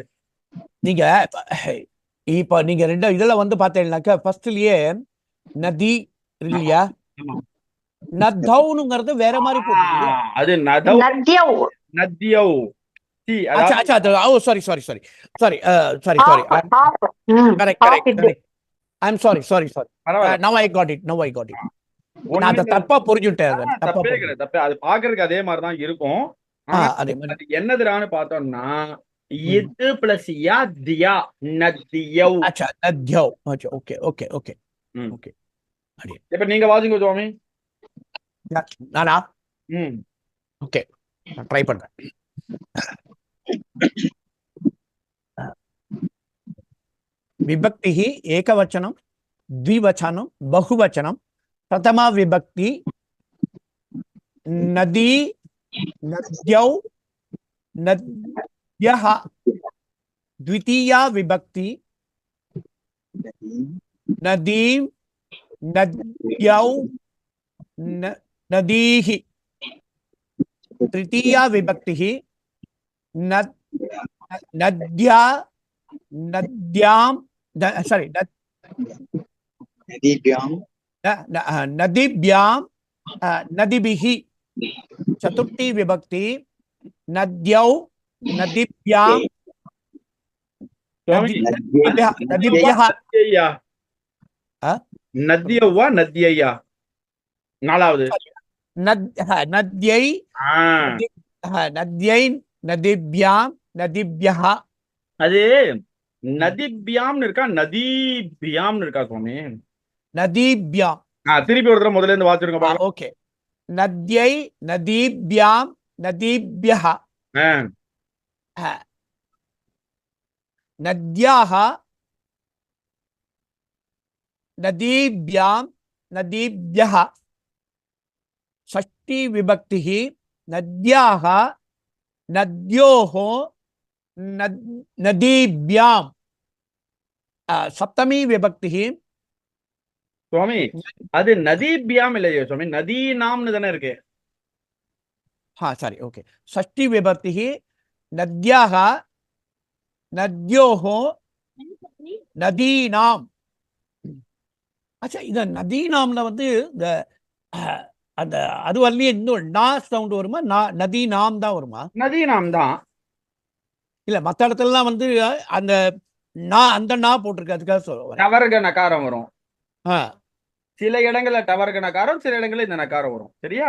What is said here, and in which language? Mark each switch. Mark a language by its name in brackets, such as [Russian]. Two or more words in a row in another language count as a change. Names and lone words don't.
[Tamil] நீங்க இப்ப நீங்க ரெண்டு இதுல வந்து பாத்தீங்கன்னாக்க ஃபர்ஸ்ட்லயே நதி இல்லையா நதௌனுங்கிறது வேற மாதிரி போகுது அது நதௌ [Sanskrit] नद्यौ [Tamil] நத்யௌ சி [English] அச்சா ஓ sorry correct I'm sorry now I got it [Tamil] நான் அதை தப்பா புரிஞ்சுட்டேன் தப்பே அது பாக்குறதுக்கு அதே மாதிரி தான் இருக்கும் அதே மாதிரி அது என்னதுடான்னு பார்த்தோம்னா இது பிளஸ் யா தியா நதியௌ அச்சா நத்யௌ அச்சா ஓகே ஓகே இப்ப நீங்க வாசிங்க சுவாமி நானா ஓகே நான் ட்ரை பண்றேன் [Sanskrit] विभक्ति एकवचनम द्विवचनम बहुवचनम प्रथमा विभक्ति नदी नद्यौ नद्यः द्वितीया विभक्ति नदीम् नद्यौ நதீஹி तृतीया विभक्तिः नद्या नद्यां sorry नदीभ्यां नदीभिः चतुर्थी विभक्ति नद्यौ नदीभ्यां नदीभ्यः नद्यवा नद्यैया நாலாவது नद्यै नद्यै नदीभ्यां नदीभ्यः [Tamil] அது நதிபியாம்னு இருக்கா நதீபியாம்னு இருக்கா சுவாமி [Sanskrit] नदीभ्यां [Tamil] திருப்பி ஒரு தடவை முதல்ல இருந்து வாசிருங்க பாக்கலாம் [Sanskrit] ओके नद्यै नदीभ्यां नदीभ्यः नद्याः नदीभ्यां नदीभ्यः षष्ठी विभक्तिः नद्याः नद्योः नदीभ्यां सप्तमी विभक्तिः [Tamil] சுவாமி அது நதீபியாம் இல்லையோ சுவாமி நதீனாம்னு தானே இருக்கு हाँ [English] sorry okay [Sanskrit] षष्ठी विभक्तिः नद्याः नद्योः नदीनाम [Tamil] अच्छा इध नदीनामல வந்து இந்த அந்த அது வரலையே இன்னொரு நா சவுண்ட் வருமா நதி நாம் தான் வருமா நதீனாம் தான் இல்ல மற்ற இடத்துலலாம் வந்து அந்த நா அந்த நா போட்டிருக்கு அதுக்காக சொல்லுவேன் டவர்க நகாரம் வரும் ஆ சில இடங்கள்ல டவர்க நகாரம் சில இடங்கள்ல இந்த நகாரம் வரும் சரியா